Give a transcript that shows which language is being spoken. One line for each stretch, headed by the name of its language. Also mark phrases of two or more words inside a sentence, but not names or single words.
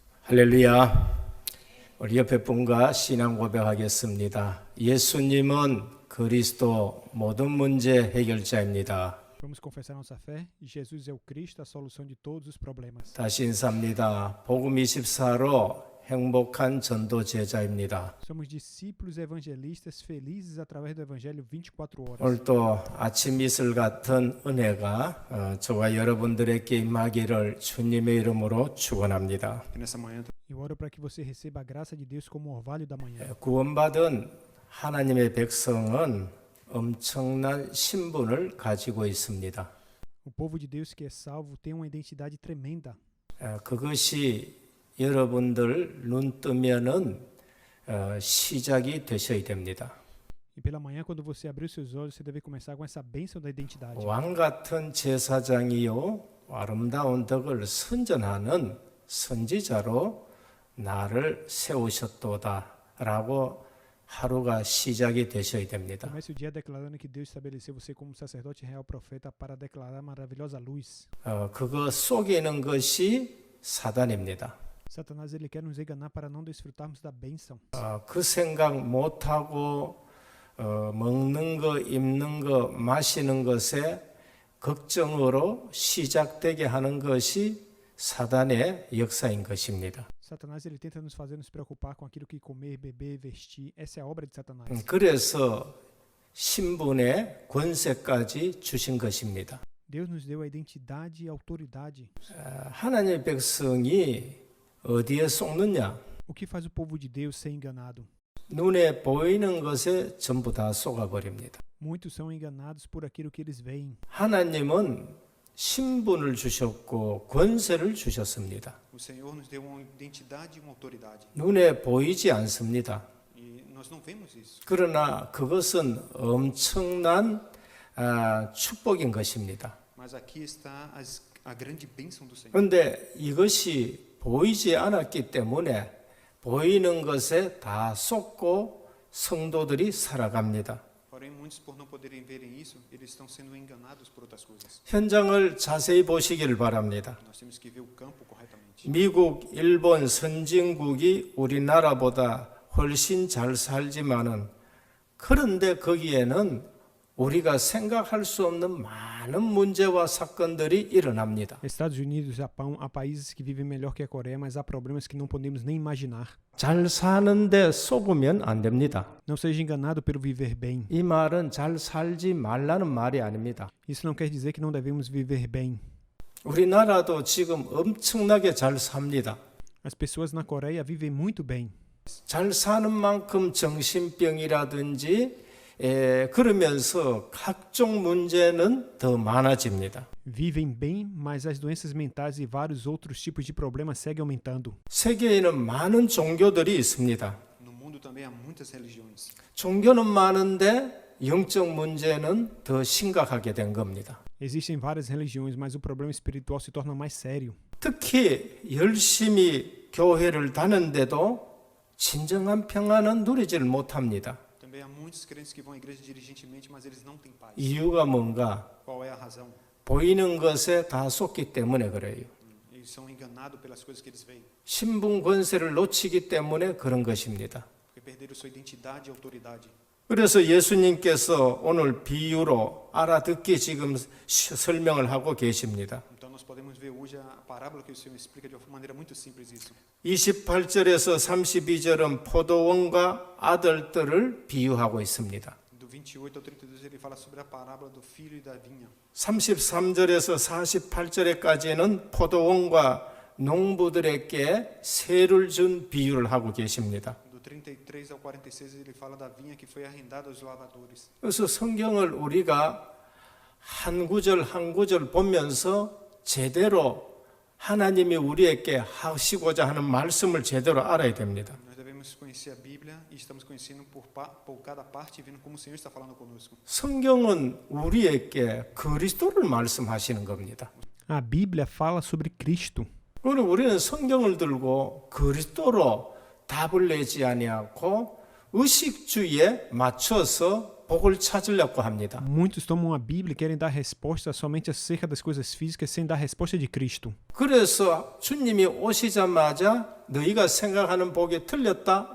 Korean: 할렐루야. 우리 옆에 분과 신앙 고백하겠습니다. 예수님은 그리스도 모든 문제 해결자입니다.
Portuguese: Vamos confessar nossa fé. Jesus é o Cristo, a solução de todos os problemas.
Korean: 다시 인사합니다. 복음 24로 행복한 전도 제자입니다.
Portuguese: Somos discípulos evangelistas felizes através do Evangelho 24 horas.
Korean: 오늘 또 아침 이슬 같은 은혜가 저와 여러분들에게 임하기를 주님의 이름으로 축원합니다.
Portuguese: Eu oro para que você receba a graça de Deus como orvalho da manhã.
Korean: 구원받은 하나님의 백성은 엄청난 신분을 가지고 있습니다.
Portuguese: O povo de Deus que é salvo tem uma identidade tremenda.
Korean: 그것이 여러분들 눈 뜨면은 시작이 되셔야 됩니다.
Portuguese: E pela manhã, quando você abrir os seus olhos, você deve começar com essa bênção da identidade.
Korean: 왕 같은 제사장이요 아름다운 덕을 선전하는 선지자로 나를 세우셨도다라고 하루가 시작이 되셔야 됩니다.
Portuguese: Comece o dia declarando que Deus estabeleceu você como sacerdote real profeta para declarar a maravilhosa luz.
Korean: 그거 속이는 것이 사단입니다.
Portuguese: Satanás ele quer nos enganar para não desfrutarmos da bênção.
Korean: 그 생각 못하고 먹는 거, 입는 거, 마시는 것에 걱정으로 시작되게 하는 것이 사단의 역사인 것입니다.
Portuguese: Satanás ele tenta nos fazer nos preocupar com aquilo que comer, beber, vestir. Essa é a obra de Satanás.
Korean: 그래서 신분의 권세까지 주신 것입니다.
Portuguese: Deus nos deu a identidade e a autoridade.
Korean: 하나님의 백성이 어디에 속느냐?
Portuguese: O que faz o povo de Deus ser enganado?
Korean: 눈에 보이는 것에 전부 다 속아버립니다.
Portuguese: Muitos são enganados por aquilo que eles veem.
Korean: 하나님은 신분을 주셨고 권세를 주셨습니다.
Portuguese: O Senhor nos deu uma identidade e uma autoridade.
Korean: 눈에 보이지 않습니다.
Portuguese: E nós não vemos isso.
Korean: 그러나 그것은 엄청난 축복인 것입니다.
Portuguese: Mas aqui está a grande bênção do Senhor.
Korean: 그런데 이것이 보이지 않았기 때문에 보이는 것에 다 속고 성도들이 살아갑니다.
Portuguese: Porém, muitos, por não poderem verem isso, eles estão sendo enganados por outras coisas.
Korean: 현장을 자세히 보시기를 바랍니다.
Portuguese: Nós temos que ver o campo corretamente.
Korean: 미국, 일본 선진국이 우리나라보다 훨씬 잘 살지만은 그런데 거기에는 우리가 생각할 수 없는 많은 문제와 사건들이 일어납니다.
Portuguese: Estados Unidos, Japão, há países que vivem melhor que a Coreia, mas há problemas que não podemos nem imaginar.
Korean: 잘 사는데 속으면 안 됩니다.
Portuguese: Não seja enganado pelo viver bem.
Korean: 이 말은 잘 살지 말라는 말이 아닙니다.
Portuguese: Isso não quer dizer que não devemos viver bem.
Korean: 우리나라도 지금 엄청나게 잘 삽니다.
Portuguese: As pessoas na Coreia vivem muito bem.
Korean: 잘 사는 만큼 정신병이라든지 그러면서 각종 문제는 더 많아집니다.
Portuguese: Vivem bem, mas as doenças mentais e vários outros tipos de problemas seguem aumentando.
Korean: 세계에는 많은 종교들이 있습니다.
Portuguese: No mundo também há muitas religiões.
Korean: 종교는 많은데 영적 문제는 더 심각하게 된 겁니다.
Portuguese: Existem várias religiões, mas o problema espiritual se torna mais sério.
Korean: 특히 열심히 교회를 다녔는데도 진정한 평안은 누리지를 못합니다.
Portuguese: Também há muitos crentes que vão à igreja diligentemente, mas eles não têm paz.
Korean: 이유가 뭔가?
Portuguese: Qual é a razão?
Korean: 보이는 것에 다 속기 때문에 그래요.
Portuguese: Eles são enganados pelas coisas que eles veem,
Korean: 신분 권세를 놓치기 때문에 그런 것입니다.
Portuguese: porque perderam sua identidade e autoridade.
Korean: 그래서 예수님께서 오늘 비유로 알아듣기 지금 설명을 하고 계십니다.
Portuguese: Então nós podemos ver hoje a parábola que o Senhor explica de uma maneira muito simples isso.
Korean: 28절에서 32절은 포도원과 아들들을 비유하고 있습니다.
Portuguese: Do 28 ao 32 ele fala sobre a parábola do filho e da vinha.
Korean: 33절에서 48절에까지는 포도원과 농부들에게 세를 준 비유를 하고 계십니다.
Portuguese: Do 33 ao 46 ele fala da vinha que foi arrendada aos lavradores.
Korean: 그래서 성경을 우리가 한 구절 한 구절 보면서 제대로 하나님이 우리에게 하시고자 하는 말씀을 제대로 알아야 됩니다.
Portuguese: Nós devemos conhecer a Bíblia e estamos conhecendo por cada parte e vendo como o Senhor está falando conosco.
Korean: 성경은 우리에게 그리스도를 말씀하시는 겁니다.
Portuguese: A Bíblia fala sobre Cristo.
Korean: 그러면 우리는 성경을 들고 그리스도로 답을 내지 아니하고 의식주의에 맞춰서 복을 찾으려고 합니다.
Portuguese: Muitos tomam a Bíblia e querem dar resposta somente acerca das coisas físicas sem dar a resposta de Cristo.
Korean: 그래서 주님이 오시자마자 너희가 생각하는 복이 틀렸다.